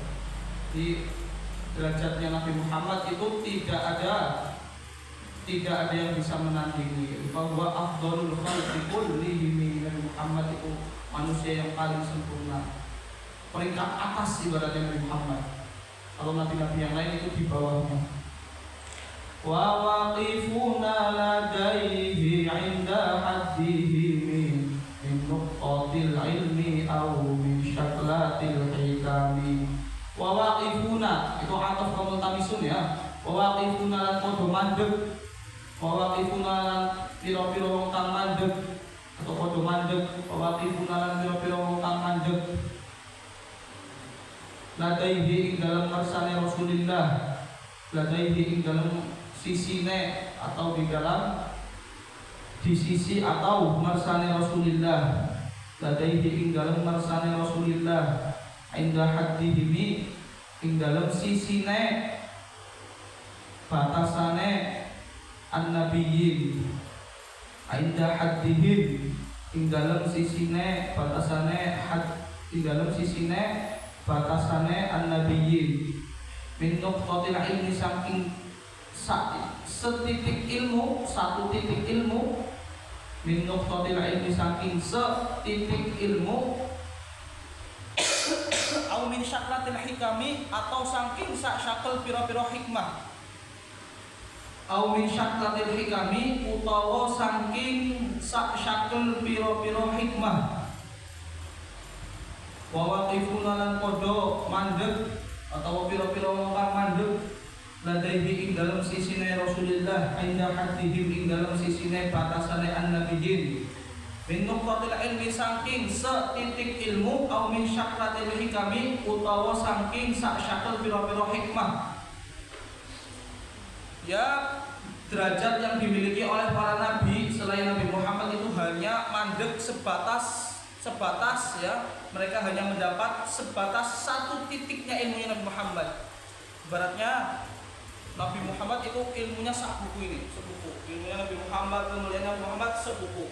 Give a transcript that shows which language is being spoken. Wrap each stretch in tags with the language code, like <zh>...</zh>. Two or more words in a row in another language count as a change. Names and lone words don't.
<id>Di derajatnya Nabi Muhammad itu tidak ada yang bisa menandingi. Bahwa</id> <ar>أفضل الخلق كلهم,</ar> <id>Nabi Muhammad itu manusia yang paling sempurna, peringkat atas ibaratnya Nabi Muhammad. Kalau nabi-nabi yang lain itu di bawahnya.</id> <ar>وواقفون لديه عند حده من نقط العلم أو من شكلة الحكم. وواقفون itu عطف كالملتمسون ya. وواقفون</ar> <jv>lan padha mandeg.</jv> <ar>وواقفون</ar> <jv>lan pira-pira wong kang mandeg atau padha mandeg.</jv> <ar>وواقفون</ar> <jv>lan pira-pira wong kang mandeg ladaihi ing dalam marsane Rasulillah, ladaihi ing dalam sisine</jv> <id>atau di sisi</id> <jv>atau marsane Rasulillah, ladaihi ing dalam marsane Rasulillah,</jv> <ar>عند حدهم</ar> <jv>ing dalam sisine batasane an-nabiyyin,</jv> <ar>عند حدهم</ar> <jv>ing dalam sisine batasane ing dalam sisine batasane an-nabiyyin,</jv> <ar>من نقطة العلم</ar> <jv>saking setitik ilmu,</jv> <id>satu titik ilmu,</id> <ar>من نقطة العلم</ar> <jv>saking setitik ilmu,</jv> <ar>أو من شكلة الحكم</ar> <jv>atau saking syakel pira-pira hikmah,</jv> <ar>أو من شكلة الحكم</ar> <jv>utawa saking syakel pira-pira hikmah.</jv> <ar>وواقفون</ar> <jv>lan padha mandeg atau pira-pira wong kang mandeg ladaihi ing dalam sisine Rasulullah,</jv> <ar>عند حدهم</ar> <jv>ing dalam sisine batasane an-nabiyyin,</jv> <ar>من نقط العلم</ar> <jv>saking setitik ilmu,</jv> <ar>أو من شكلة الحكم</ar> <jv>utawa saking syakel pira-pira hikmah.</jv> <id>Ya, derajat yang dimiliki oleh para nabi selain Nabi Muhammad itu hanya mandeg sebatas ya, mereka hanya mendapat sebatas satu titiknya ilmunya Nabi Muhammad. Ibaratnya Nabi Muhammad itu ilmunya sebuku ini, ilmunya Nabi Muhammad, kemuliaan Nabi Muhammad sebuku.</id>